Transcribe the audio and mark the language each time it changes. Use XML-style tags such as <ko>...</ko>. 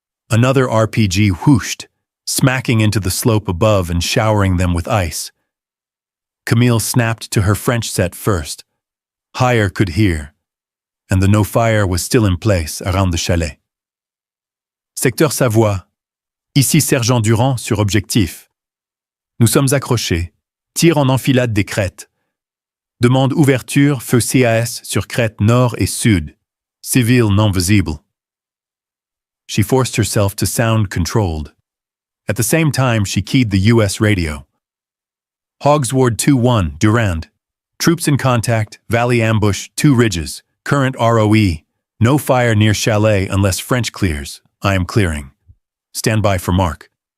<en>Another RPG whooshed, smacking into the slope above and showering them with ice. Camille snapped to her French set first. Higher could hear, and the no fire was still in place around the chalet.</en> <fr>"Secteur Savoie. Ici Sergent Durand sur objectif. Nous sommes accrochés. Tir en enfilade des crêtes. Demande ouverture, feu CAS sur crête nord et sud. Civil non visible."</fr> <en>She forced herself to sound controlled. At the same time, she keyed the U.S. radio. "Hogsward 2-1, Durand. Troops in contact, valley ambush, 2 ridges. Current ROE. No fire near chalet unless French clears. I am clearing. Stand by for mark."</en>